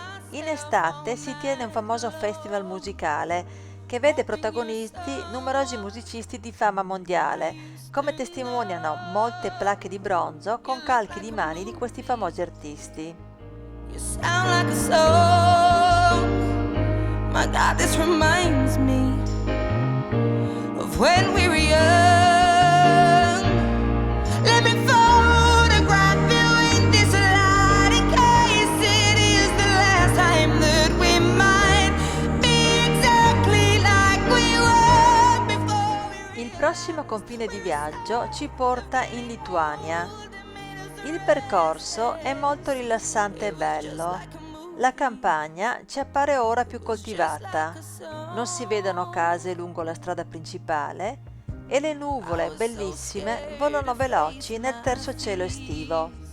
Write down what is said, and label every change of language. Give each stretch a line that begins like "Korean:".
Italian: In estate si tiene un famoso festival musicale che vede protagonisti numerosi musicisti di fama mondiale, come testimoniano molte placche di bronzo con calchi di mani di questi famosi artisti.
English: You sound like a song. My God, this reminds me of when we were young. Let me photograph you in this light in case it is the last time that we might be exactly like we were before we...
Italian: Il prossimo confine di viaggio ci porta in Lituania. Il percorso è molto rilassante e bello. La campagna ci appare ora più coltivata. Non si vedono case lungo la strada principale e le nuvole bellissime volano veloci nel terzo cielo estivo.